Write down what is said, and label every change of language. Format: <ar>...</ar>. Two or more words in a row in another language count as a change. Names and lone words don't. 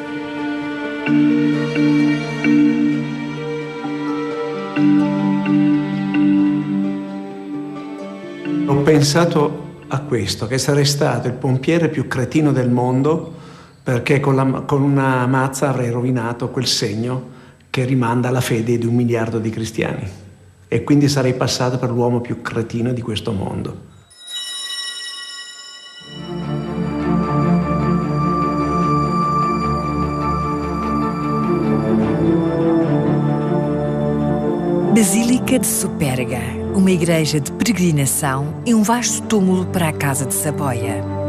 <it>Ho pensato a questo, che sarei stato il pompiere più cretino del mondo, perché con una mazza avrei rovinato quel segno che rimanda alla fede di 1 miliardo di cristiani. E quindi sarei passato per l'uomo più cretino di questo mondo.</it> <pt>Basílica de Superga, uma igreja de peregrinação e um vasto túmulo para a Casa de Saboia.</pt>